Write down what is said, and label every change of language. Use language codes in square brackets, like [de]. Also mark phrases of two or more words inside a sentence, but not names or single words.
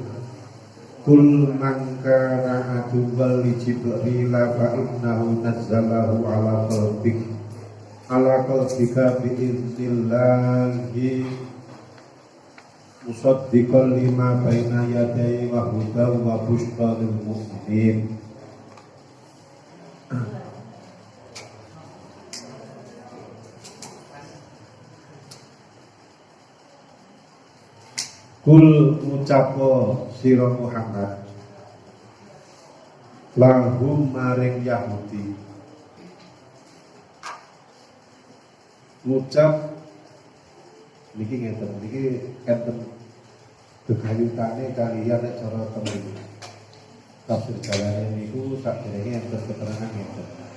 [ar] قل من كان عدوا لجبريل فإنه نزله على قلبك بإذن الله مصدقا لما بين يديه وهدى وبشرى للمؤمنين. [jv] Kul ngucapo sira Muhammad lahum maring Yahudi, ngucap niki ngeten, niki enten gegayutane kaliyan nek cara temen tafsir jalane niku sakderenge enten keterangan ngeten.